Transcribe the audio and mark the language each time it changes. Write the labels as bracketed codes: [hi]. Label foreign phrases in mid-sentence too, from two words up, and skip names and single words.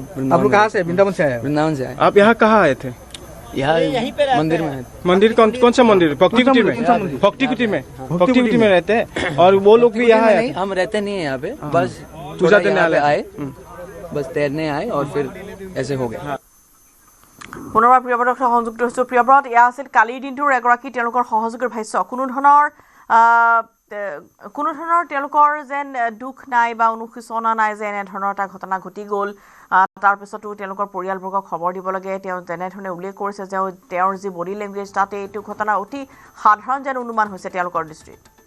[hi] आप लोग कहाँ से? वृंदावन से आए? वृंदावन से आए। आप यहाँ कहाँ आए थे? यहाँ मंदिर में। मंदिर कौन सा मंदिर? भक्ति कुटी में। भक्ति कुटी में, भक्ति कुटी में रहते हैं। और वो लोग भी यहाँ आए? हम रहते नहीं है यहाँ पे, बस पूजा देने आए, बस तैरने आए और फिर ऐसे हो गया। [as] পুনৰবাৰ প্ৰিয়ব্ৰত সংযুক্ত হৈছোঁ। প্ৰিয়ব্ৰত, এয়া আছিল কালিৰ দিনটোৰ এগৰাকী তেওঁলোকৰ সহযোগীৰ ভাষ্য। কোনো ধৰণৰ তেওঁলোকৰ যেন দুখ নাই বা অনুশোচনা নাই যে এনেধৰণৰ এটা ঘটনা ঘটি গ'ল। তাৰপিছতো তেওঁলোকৰ পৰিয়ালবৰ্গক খবৰ দিব লাগে। তেওঁ তেনেধৰণে উল্লেখ কৰিছে যে তেওঁৰ যি [en] body language, [as] তাতে এইটো ঘটনা অতি সাধাৰণ যেন অনুমান হৈছে তেওঁলোকৰ দৃষ্টিত।